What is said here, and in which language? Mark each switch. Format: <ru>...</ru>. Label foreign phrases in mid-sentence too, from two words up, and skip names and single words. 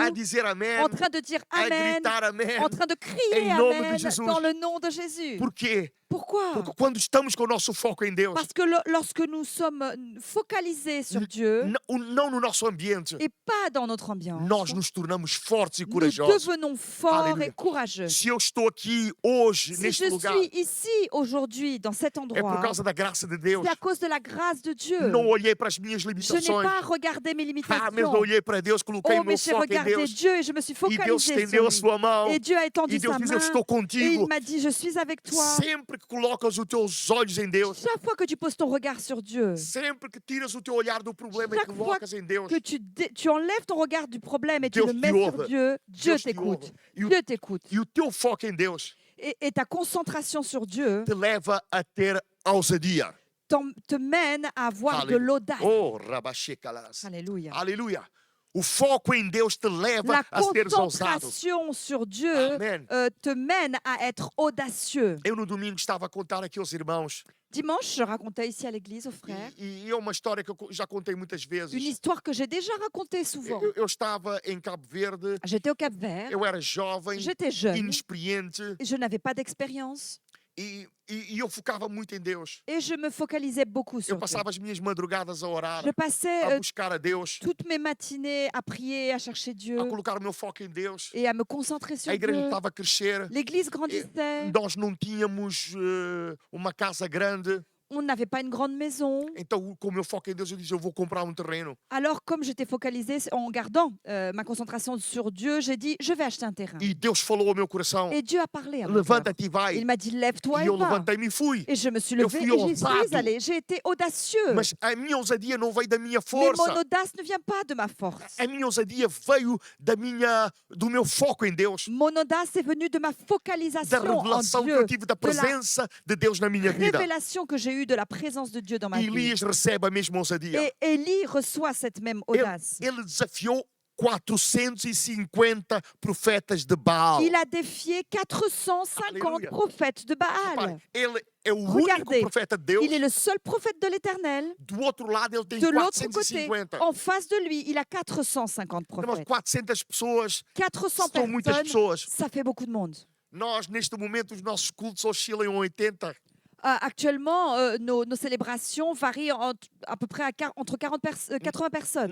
<pt>a dizer amém,</pt> <fr>en train de dire</fr> <pt>a</pt> <fr>Amen,</fr> <pt>gritar amém.</pt> <fr>en train de crier</fr> <pt>Em nome de Amen Jesus.</pt> <fr>dans le nom de Jésus.</fr> <pt>Por quê?</pt> <fr>Pourquoi?</fr> <pt>Porque quando estamos com o nosso foco em Deus,</pt> <fr>Parce que lorsque nous sommes focalisés sur Dieu</fr> <pt>não no nosso ambiente,</pt> <fr>et pas dans notre ambiance,</fr> <pt>nós nos tornamos fortes e</pt> <fr>nous</fr> <pt>corajosos.</pt> <fr>devenons forts Alléluia. et courageux.</fr> <pt>Se eu estou aqui hoje,</pt> <fr>Si</fr> <pt>neste</pt> <fr>je</fr> <pt>lugar,</pt> <fr>suis ici aujourd'hui, dans cet</fr> <pt>é por</pt> <fr>endroit,</fr> <pt>causa da graça de Deus.</pt> <fr>c'est à cause de la grâce de Dieu.</fr> <pt>Não olhei para as minhas</pt> <fr>Je n'ai</fr> <pt>limitações.</pt> <fr>pas regardé mes</fr> <pt>Mas</pt> <fr>limitations.</fr> <pt>eu olhei para Deus, coloquei</pt> <fr>Oh,</fr> <pt>o meu</pt> <fr>mais j'ai</fr> <pt>foco em</pt> <fr>regardé</fr> <pt>Deus.</pt> <fr>Dieu et je me suis</fr> <pt>E Deus</pt> <fr>focalisée</fr> <pt>estendeu a</pt> <fr>sur lui.</fr> <pt>sua mão.</pt> <fr>Et Dieu a étendu</fr> <pt>E Deus</pt> <fr>sa</fr> <pt>diz, eu</pt> <fr>main</fr> <pt>estou</pt> <fr>et il</fr> <pt>contigo.</pt> <fr>m'a dit, je suis avec toi.</fr> <pt>Sempre que colocas os teus olhos em Deus,</pt> <fr>Chaque fois que tu poses ton regard sur Dieu,</fr> <pt>sempre que tiras o teu olhar do problema e</pt> <fr>Chaque fois</fr> <pt>colocas em Deus,</pt> <fr>que tu enlèves ton regard du problème et tu</fr> <pt>Deus</pt> <fr>le</fr> <pt>te</pt> <fr>mets sur</fr> <pt>ouve.</pt> <fr>Dieu, Dieu</fr> <pt>Deus te</pt> <fr>t'écoute.</fr> <pt>ouve. E o,</pt> <fr>Dieu t'écoute.</fr> <pt>e o teu foco em Deus</pt> <fr>Et ta concentration sur Dieu</fr> <pt>te leva a ter ousadia.</pt> <fr>te mène à avoir de Alléluia. l'audace. Oh, rabachekalas. Alléluia.</fr> <pt>Aleluia. O foco em Deus te leva</pt> <fr>La</fr> <pt>a seres ousado.</pt> <fr>concentration sur Dieu</fr> <pt>Amen.</pt> <fr>te mène à être audacieux.</fr> <pt>Eu no domingo estava a contar aqui aos irmãos,</pt> <fr>Dimanche, je racontais ici à l'église aux frères</fr> <pt>e é uma história que eu já contei muitas</pt> <fr>une</fr> <pt>vezes.</pt> <fr>histoire que j'ai déjà racontée souvent.</fr> <pt>Eu estava em Cabo Verde,</pt> <fr>J'étais au Cap-Vert,</fr> <pt>eu era jovem,</pt> <fr>j'étais jeune,</fr> <pt>inexperiente,</pt> <fr>je n'avais pas d'expérience</fr> <pt>e eu focava muito em Deus.</pt> <fr>et je me focalisais beaucoup</fr> <pt>Eu</pt> <fr>sur Dieu.</fr> <pt>passava as minhas madrugadas a orar,</pt> <fr>Je passais</fr> <pt>a buscar a Deus,</pt> <fr>toutes mes matinées à prier, à chercher Dieu</fr> <pt>a colocar o meu foco em Deus.</pt> <fr>et à me concentrer sur</fr> <pt>A igreja</pt> <fr>Dieu.</fr> <pt>estava a crescer.</pt> <fr>L'église grandissait,</fr> <pt>Nós não tínhamos uma casa grande.</pt> <fr>on n'avait pas une grande maison.</fr> <pt>Então, com o meu foco em Deus, eu disse, eu vou comprar um terreno.</pt> <fr>Alors, comme j'étais focalisée en gardant ma concentration sur Dieu, j'ai dit, je vais acheter un terrain.</fr> <pt>E Deus falou ao meu coração,</pt> <fr>Et Dieu a parlé à mon cœur.</fr> <pt>levanta-te e vai.</pt> <fr>Il m'a dit, lève-toi</fr> <pt>E</pt> <fr>et</fr> <pt>eu</pt> <fr>va.</fr> <pt>levantei-me e fui.</pt> <fr>Et je me suis</fr> <pt>Eu</pt> <fr>levée</fr> <pt>fui</pt> <fr>et j'y suis</fr> <pt>ousado.</pt> <fr>allée. J'ai été audacieux.</fr> <pt>Mas a minha ousadia não veio da minha</pt> <fr>Mais</fr> <pt>força.</pt> <fr>mon audace ne vient pas de ma force.</fr> <pt>A minha ousadia veio do meu foco em Deus.</pt> <fr>Mon audace est venue de ma</fr> <pt>Da</pt> <fr>focalisation en</fr> <pt>revelação que</pt> <fr>Dieu,</fr> <pt>eu tive da presença de Deus na minha vida.</pt> <fr>révélation que j'ai eue de la présence de Dieu dans ma</fr> <pt>E</pt> <fr>vie.</fr> <pt>Elias recebe a mesma ousadia.</pt> <fr>Et Élie reçoit cette même audace.</fr> <pt>Ele desafiou 450 profetas de Baal.</pt> <fr>Il a défié 450 Alléluia. prophètes de Baal.</fr> <pt>Repare, ele é o</pt> <fr>Regardez,</fr> <pt>único profeta de Deus.</pt> <fr>Il est le seul prophète de l'Éternel.</fr> <pt>Do outro lado, ele tem</pt> <fr>De l'autre côté,</fr> <pt>450.</pt> <fr>en face de lui, il a 450</fr> <pt>Irmãos,</pt> <fr>prophètes.</fr> <pt>400 pessoas</pt> <fr>400</fr> <pt>são muitas</pt> <fr>personnes,</fr> <pt>pessoas.</pt> <fr>ça fait beaucoup de monde.</fr> <pt>Nós, neste momento, os nossos cultos oscilam em 80.</pt> <fr>Actuellement, nos célébrations varient à peu près entre 80 personnes.</fr>